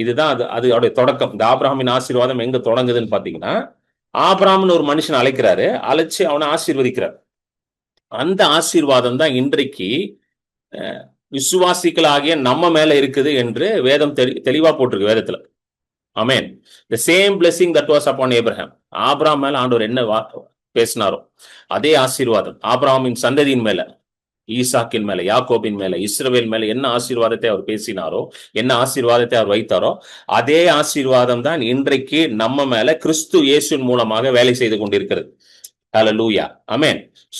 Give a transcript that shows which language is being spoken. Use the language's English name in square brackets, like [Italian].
[Tamil] இதுதான் அது அவருடைய தொடக்கம். இந்த ஆபிரகாமின் ஆசீர்வாதம் எங்க தொடங்குதுன்னு பாத்தீங்கன்னா, ஆபிரகாம்னு ஒரு மனுஷனை அழைக்கிறாரு, அழைச்சு அவனை ஆசீர்வதிக்கிறார். அந்த ஆசீர்வாதம் தான் இன்றைக்கு விசுவாசிகளாகிய நம்ம மேல இருக்குது என்று வேதம் தெளிவா போட்டிருக்கு வேதத்துல. ஆமென். [English] the same blessing that was upon Abraham. [Tamil] Abraham மேல ஆண்டவர் என்ன பேசினாரோ அதே ஆசீர்வாதம் ஆபிரகாமின் சந்ததியின் மேல, ஈசாக்கின் மேல, யாக்கோபின் மேல, இஸ்ரவேல் மேல என்ன ஆசீர்வாதத்தை அவர் பேசினாரோ, என்ன ஆசீர்வாதத்தை அவர் வைத்தாரோ, அதே ஆசீர்வாதம் தான் இன்றைக்கு நம்ம மேல கிறிஸ்து இயேசுவின் மூலமாக வேலை செய்து கொண்டிருக்கிறது. ஹல்லேலூயா. ஆமென்.